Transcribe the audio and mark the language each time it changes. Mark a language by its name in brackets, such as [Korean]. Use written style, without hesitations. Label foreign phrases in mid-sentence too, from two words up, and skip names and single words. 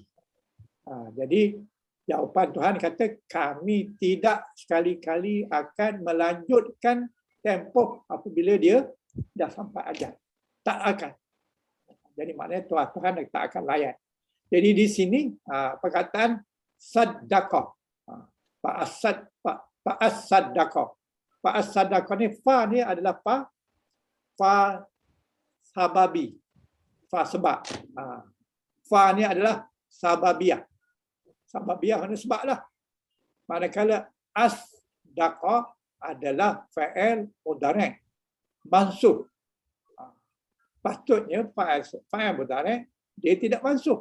[Malay] Jadi jawapan Tuhan kata, kami tidak sekali-kali akan melanjutkan tempoh apabila dia dah sampai ajal. Tak akan. Jadi maknanya Tuhan tak akan layan. Jadi di sini perkataan saddaqah. [Arabic] فأصدق فأصدق ni, [Malay] fa ni adalah [Arabic] فاء سببي. [Malay] Fa sebab. Fa ni adalah sababiyah. Sababiyah maknanya sebab lah. Manakala as-daqah adalah [Arabic] فعل مضارع'. [Malay] Mansuh. Patutnya [Arabic] فعل مضارع' [Malay] dia tidak mansuh.